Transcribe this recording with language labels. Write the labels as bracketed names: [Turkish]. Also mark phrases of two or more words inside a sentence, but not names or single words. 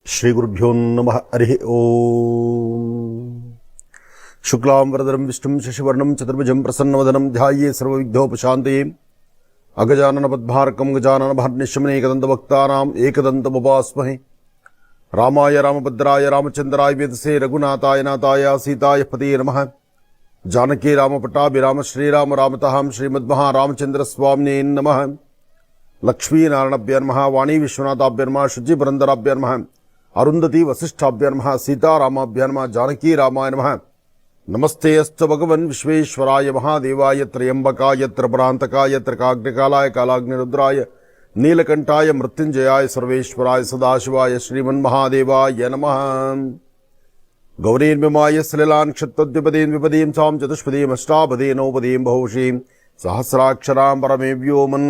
[Sanskrit] ಶ್ರೀ ಗುರುಭ್ಯೋ ನಮಃ. ಹರಿ ಓಂ. ಶುಕ್ಲಾಂ ವರದರಂ ವಿಷ್ಣುಂ ಶಶಿವರ್ಣಂ ಚತುರ್ಭುಜಂ ಪ್ರಸನ್ನವದನಂ ಧ್ಯಾಯೇ ಸರ್ವವಿಘ್ನೋಪಶಾಂತಯೇ. ಅಗಜಾನನ ಪದ್ಮಾರ್ಕಂ ಗಜಾನನ ಭಾರ್ನಿಶಮನೆ ಏಕದಂತಭಕ್ತಾನಾಂ ಏಕದಂತಮುಪಾಸ್ಮಹೇ. ರಾಮಾಯ ರಾಮಭದ್ರಾಯ ರಾಮಚಂದ್ರಾಯ ವೇದಸೇ ರಘುನಾಥಾಯ ನಾಥಾಯ ಸೀತಾಯ ಪತಯೇ ನಮಃ. ಜಾನಕಿ ರಾಮಪಟ್ಟಾಭಿರಾಮ ಶ್ರೀರಾಮ ರಾಮತಃ ಶ್ರೀಮದ್ಮಹಾರಾಮಚಂದ್ರ ಸ್ವಾಮಿನೇ ನಮಃ. ಲಕ್ಷ್ಮೀನಾರಾಯಣಭ್ಯ ನಮಃ. ವಾಣಿ ವಿಶ್ವನಾಥಾಭ್ಯ ನಮಃ. ಶುಚಿ ಪುರಂದರಾಭ್ಯ ನಮಃ. ಅರುಂಧತಿ ವಸಿಷ್ಠಾಭ್ಯ ನಮಃ. ಸೀತಾರಾಮಾಭ್ಯ ನಮಃ. ಜಾನಕಿ ರಾಮಾಯ ನಮಃ. ನಮಸ್ತೆ ಅಸ್ತು ಭಗವನ್ ವಿಶ್ವೇಶ್ವರಾಯ ಮಹಾದೇವಾಯ ತ್ರಯಂಬಕಾಯ ತ್ರಿಪುರಾಂತಕಾಯ ತ್ರಿಕಾಗ್ನಿಕಾಲಾಯ ಕಾಲಾಗ್ನಿರುದ್ರಾಯ ನೀಲಕಂಠಾಯ ಮೃತ್ಯುಂಜಯಾಯ ಸರ್ವೇಶ್ವರಾಯ ಸದಾಶಿವಾಯ ಶ್ರೀಮನ್ಮಹಾದೇವಾಯ ನಮಃ. ಗೌರೀರ್ಮಿಮಾಯ ಸಲಿಲಾನ್ ಕ್ಷತ್ವದ್ವಿಪದೀಂ ವಿಪದೀಂ ಸಾಂ ಚತುಷ್ಪದೀಂ ಅಷ್ಟಾಪದೀಂ ನವಪದೀಂ ಬಹುಶೀಂ ಸಹಸ್ರಾಕ್ಷರಾಂ ಪರಮೇ ವ್ಯೋಮನ್.